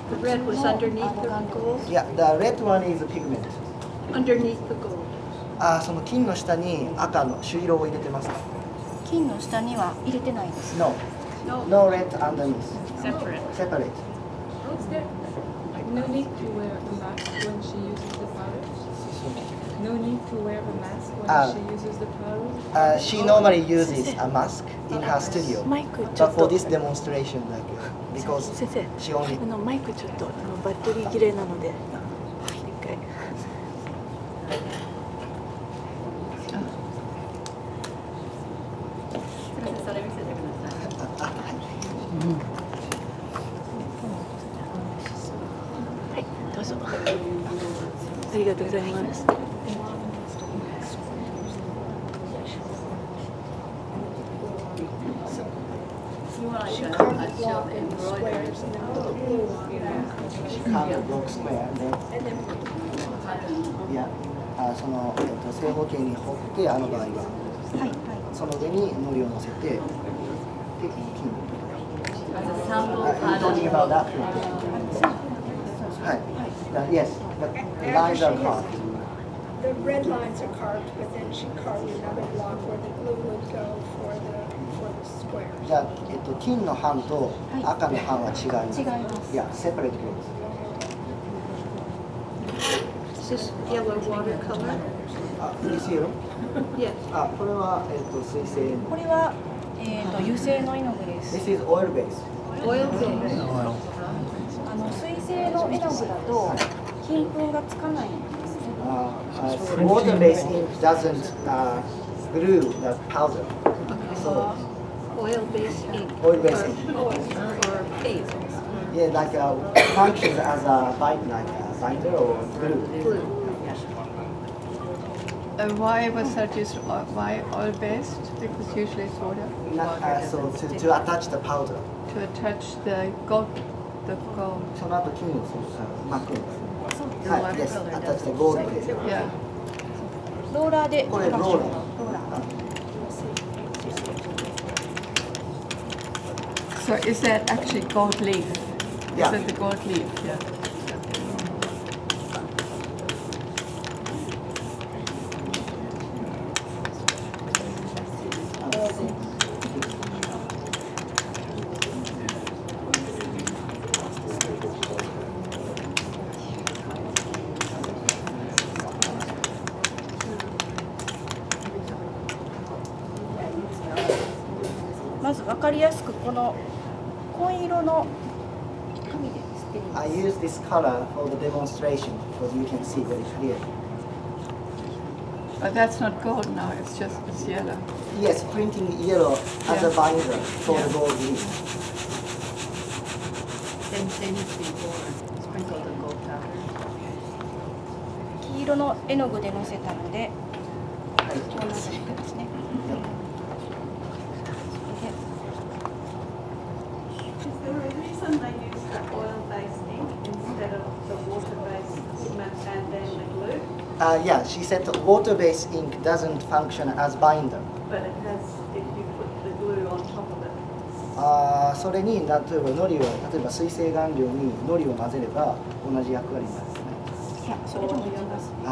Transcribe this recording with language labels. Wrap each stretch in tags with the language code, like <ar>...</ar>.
<en>The red was underneath the gold. Yeah, the red one is pigment. Underneath the gold.</en> <ja>その金の下に赤の朱色を入れてますか？金の下には入れてないです。</ja> <en>No. No red underneath. Separate. Separate. No need to wear a mask when she uses the powder. No need to wear a mask when she uses the powder. She normally uses a mask in her studio.</en> <ja>マイクちょ</ja> <en>But</en> <ja>っ</ja> <en>for</en> <ja>と</ja> <en>this demonstration, like because</en> <ja>先生</ja> <en>she only</en> <ja>マイクちょっとバッテリー切れなので一回。それ見せてください。はい、どうぞ。ありがとうございます。</ja> <en>You want like a shell embroidery. she carved block square and then yeah.</en> <ja>その正方形に彫って場合ははいはい。その上に糊を乗せてで金を</ja> <en>sample Talking about that print. Yes, the lines are carved. The red lines are carved, but then she carved another block where the glue would go for the squares.</en> <ja>じゃあ、金の版と赤の版は違います。違います。</ja> <en>いや、separate goods. Is this yellow watercolor? This yellow? Yes.</en> <ja>これは水性。これは油性の絵の具です。</ja> <en>This is oil base. Oil base.</en> <ja>水性の絵の具だと金粉がつかないんですね。</ja> <en>Water base ink doesn't glue the powder. So Oil base ink. oil base ink. Or paint. Yeah, like functions as a binder or glue. Glue. Why was that used? Why oil-based? Because usually it's water. So to attach the powder. To attach the gold.</en> <ja>その後金を巻くんです。はい、</ja> <en>yes, attach the gold base. Yeah.</en> <ja>ローラーでこれローラー。</ja> <en>So is that actually gold leaf? Yeah. Is it the gold leaf? Yeah.</en> <ja>まず分かりやすくこの紺色の紙で吸ってみます。</ja> <en>I use this color for the demonstration because you can see very clearly. But that's not gold now. It's yellow. Yes, printing yellow as a binder for the gold leaf. Same thing as before. Sprinkle the gold powder.</en> <ja>黄色の絵の具でのせたので、こんな感じですね。</ja> <en>Is there a reason they use the oil-based ink instead of the water-based pigment and then the glue? Yeah, she said the water-based ink doesn't function as binder. But it has, if you put the glue on top of it.</en> <ja>それに例えば例えば水性顔料に糊を混ぜれば同じ役割になるんですね。いや、それでもできます。</ja>